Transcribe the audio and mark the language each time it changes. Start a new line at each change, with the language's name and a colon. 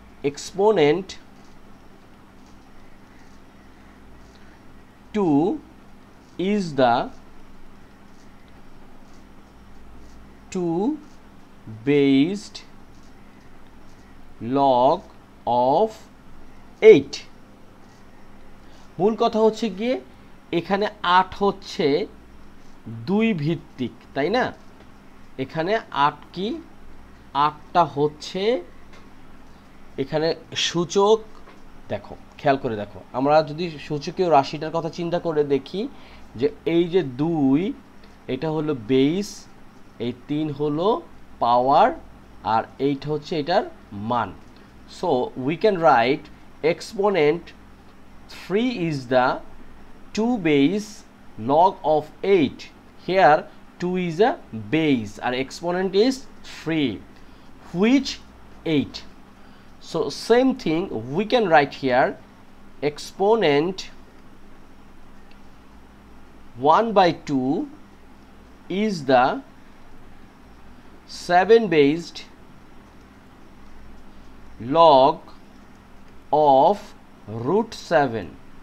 English: Exponent 2 is the 2 based log of 8।
Bangla: মূল কথা হচ্ছে গিয়ে এখানে 8 হচ্ছে 2 ভিত্তিক, তাই না? এখানে 8 কি? 8টা হচ্ছে এখানে সূচক। দেখো, খেয়াল করে দেখো, আমরা যদি সূচকীয় রাশিটার কথা চিন্তা করে দেখি, যে এই যে 2 এটা হলো বেস, এই 3 হলো পাওয়ার, আর এইটা হচ্ছে এটার মান।
English: So we can write exponent 3 is the 2 base log of 8. Here 2 is a base and exponent is 3, which 8. So same thing we can write here exponent 1/2 is the 7 based log of root 7.